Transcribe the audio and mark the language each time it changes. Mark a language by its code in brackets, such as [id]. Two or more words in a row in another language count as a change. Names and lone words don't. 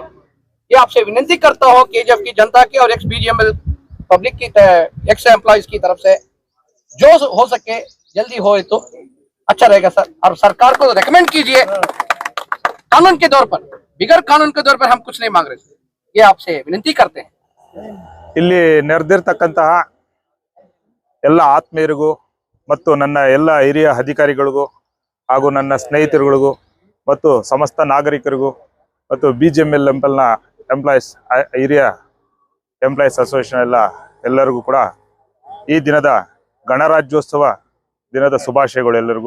[hi] ये आपसे विनती करता हूं कि जब की जनता की और [en] ex BGML public [hi] की [en] ex employees [hi] की तरफ से जो हो सके जल्दी हो तो अच्छा रहेगा सर। और सरकार को रेकमेंड कीजिए कानून के तौर पर, बिगर कानून के तौर पर हम कुछ नहीं मांग रहे, ये आपसे विनती करते हैं। [kn] ಇಲ್ಲಿ ನೆರೆದಿರ್ತಕ್ಕಂತಹ ಎಲ್ಲ ಆತ್ಮೀಯರಿಗೂ ಮತ್ತು ನನ್ನ ಎಲ್ಲ ಹಿರಿಯ ಅಧಿಕಾರಿಗಳಿಗೂ ಹಾಗೂ ನನ್ನ ಸ್ನೇಹಿತರುಗಳಿಗೂ ಮತ್ತು ಸಮಸ್ತ ನಾಗರಿಕರಿಗೂ ಮತ್ತು BGML ಎಂಪ್ಲಾಯೀಸ್ ಹಿರಿಯ [en] employees association [kn] ಎಲ್ಲರಿಗೂ ಕೂಡ ಈ ದಿನದ ಗಣರಾಜ್ಯೋತ್ಸವ ದಿನದ ಶುಭಾಶಯಗಳು ಎಲ್ಲರಿಗೂ।